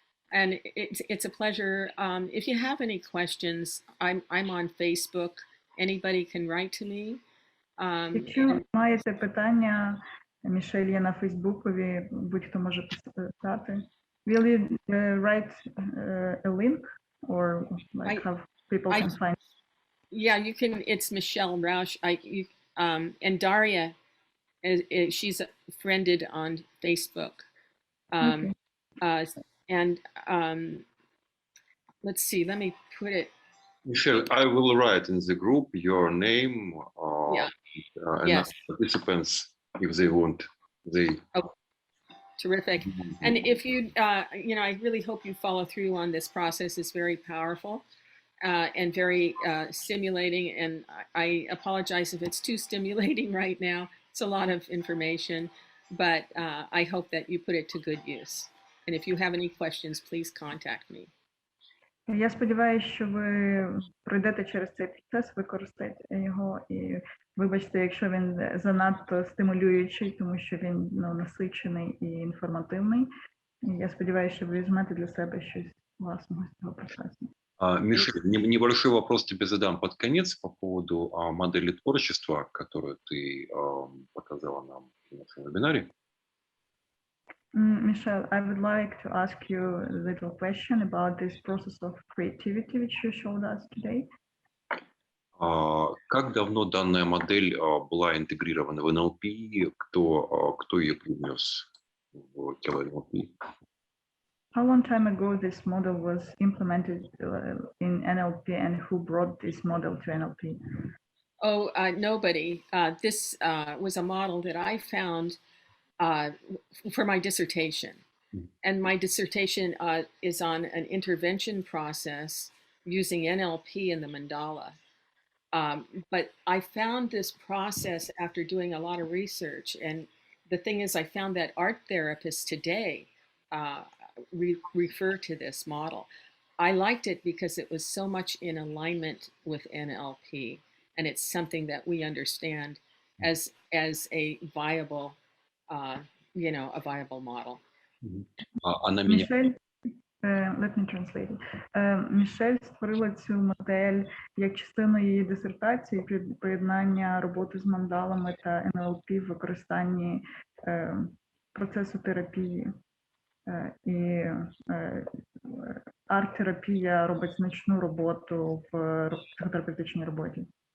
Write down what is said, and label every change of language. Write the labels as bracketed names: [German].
[English] And it's a pleasure. If you have any questions, I'm on Facebook. Anybody can write to me. [Ukrainian] Якщо маєте питання, Мішель є на Фейсбукові, будь-хто може писати. [English] Will you write a link or like how people I- can find? Yeah, you can. It's Mishel Ruj. And Daria, she's friended on Facebook. Okay. And let's see. Let me put it. Michelle, I will write in the group your name Yeah. and Yes. participants if they want. Terrific. And if you, I really hope you follow through on this process. It's very powerful and very stimulating. And I apologize if it's too stimulating right now. It's a lot of information, but I hope that you put it to good use. And if you have any questions, please contact me. [Ukrainian] Я сподіваюся, що ви пройдете через цей процес, використаєте його, і вибачте, якщо він занадто стимулюючий, тому що він насичений і інформативний. І я сподіваюся, що ви візьмете для себе щось власного з цього процесу. [Russian] Мишель, небольшой вопрос тебе задам под конец по поводу модели творчества, которую ты показала нам на нашем вебинаре. [English] Michelle, I would like to ask you a little question about this process of creativity which you showed us today. [Russian] Как давно данная модель была интегрирована в НЛП? Кто ее привнес в тело НЛП? [English] How long time ago this model was implemented in NLP, and who brought this model to NLP? Oh, nobody. This was a model that I found for my dissertation. And my dissertation is on an intervention process using NLP in the mandala. But I found this process after doing a lot of research. And the thing is, I found that art therapists today refer to this model. I liked it because it was so much in alignment with NLP. And it's something that we understand as a viable a viable model. Мішель, let me translate. [Ukrainian] Мішель створила цю модель як частину її дисертації при поєднання роботи з мандалами та НЛП в використанні процесу терапії. І арт-терапія робить значну роботу в психотерапевтичній роботі.